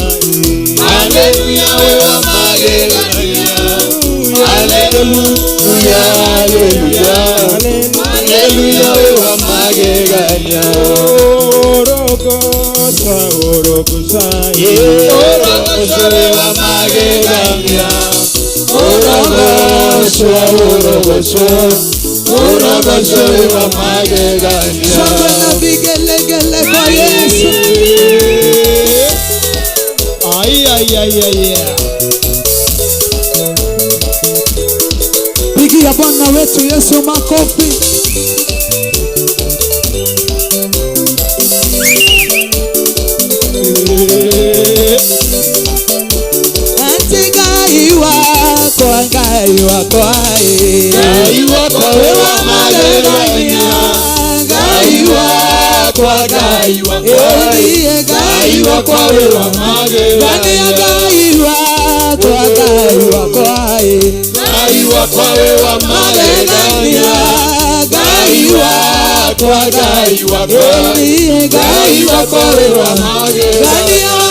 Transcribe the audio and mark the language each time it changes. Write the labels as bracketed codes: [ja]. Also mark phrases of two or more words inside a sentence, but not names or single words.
[ki] haleluya wewa magegania, haleluya, haleluya, haleluya wewa magegania. Orogosa, orogosa, Orogosa wewa magegania, orogosa, orogosa, orogosa wewa magegania. [sw] Shangwe na vigelegele kwa Yesu. Ay, ay, ay, ay, ay. Pigia Bwana wetu Yesu makofi. [ki] Gaiwa kwa wewa magegania, gaiwa kwa wewa magegania, gaiwa kwa wewa magegania, gaiwa kwa wewa magegania.